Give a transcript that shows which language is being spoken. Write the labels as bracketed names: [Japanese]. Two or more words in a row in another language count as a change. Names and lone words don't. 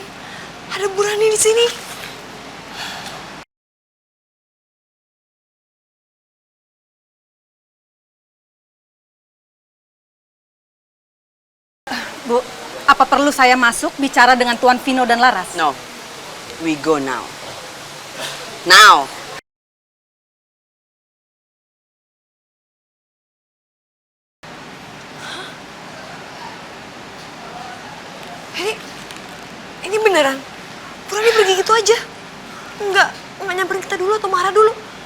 [Indonesian] Ada Burani di sini. Bu, apa perlu saya masuk bicara dengan Tuan Vino dan Laras? [English] No, we go now. Now. [Indonesian] Ini beneran? Burani pergi gitu aja? Nggak nyamperin kita dulu atau marah dulu?